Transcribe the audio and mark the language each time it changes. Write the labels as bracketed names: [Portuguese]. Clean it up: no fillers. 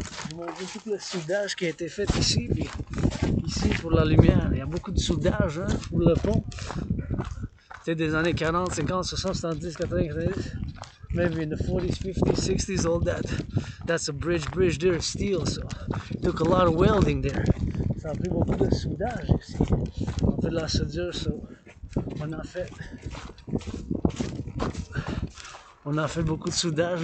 [French] Ils m'ont dit tout le soudage qui a été fait ici, puis ici pour la lumière, il y a beaucoup de soudage pour le pont. C'était des années 40, 50, 60, 70, 80, 90. [English] Maybe in the 40s, 50s, 60s, all that. That's a bridge there, steel, so it took a lot of welding there. [French] Ça a pris beaucoup de soudage ici. On fait de la soudure, so on a fait beaucoup de soudage.